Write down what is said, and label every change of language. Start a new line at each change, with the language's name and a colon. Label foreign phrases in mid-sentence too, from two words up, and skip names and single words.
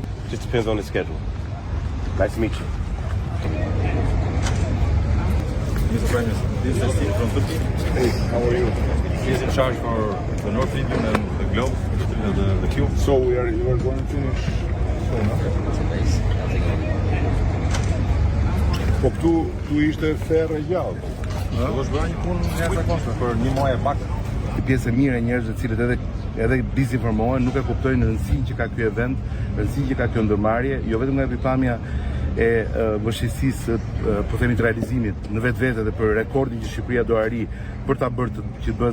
English: Just depends on his schedule. Nice to meet you. Mr. Prime Minister, this is Steve from Turkey. Hey, how are you? He is in charge for the North region and the globe, the cube. So you are going to finish soon, no?
Albanian: Po këtu ishte ferë gjallë. Do është bërë një punë jashtëzakonshme për një muaj e pak. Pjesë e mirë e njerëzve të cilët edhe dizinformohen, nuk e kuptojnë rëndësinë që ka ky event, rëndësinë që ka kjo ndërmarrje, jo vetëm nga pikpamja e vështirësisë, po themi të realizimit në vetvete dhe për rekordin që Shqipëria do arrijë për ta bërë që të bëhet